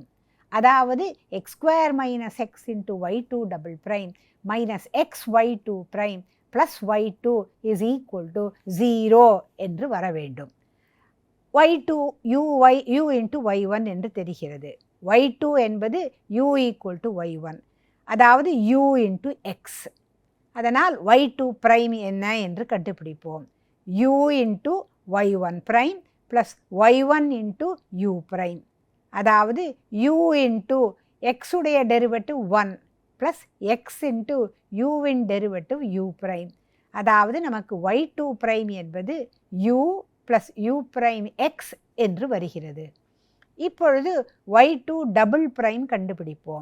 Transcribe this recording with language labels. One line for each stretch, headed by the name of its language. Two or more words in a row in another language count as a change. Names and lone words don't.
Tamil: அதாவது x² - x × y2" - xy2' + y2 = 0 என்று வர வேண்டும். y2 u × y1 என்று தெரிகிறது. y2 என்பது u = y1, அதாவது u × x. அதனால் y2' என்ன என்று கண்டுபிடிப்போம். u × y1' + y1 × u'. அதாவது u × x உடைய டெரிவேட்டிவ் 1 ப்ளஸ் x × uவின் டெரிவேட்டிவ் u'. அதாவது நமக்கு y2' என்பது
English: u plus u prime x
Tamil: என்று வருகிறது. இப்பொழுது y2
English: double prime
Tamil: கண்டுபிடிப்போம்.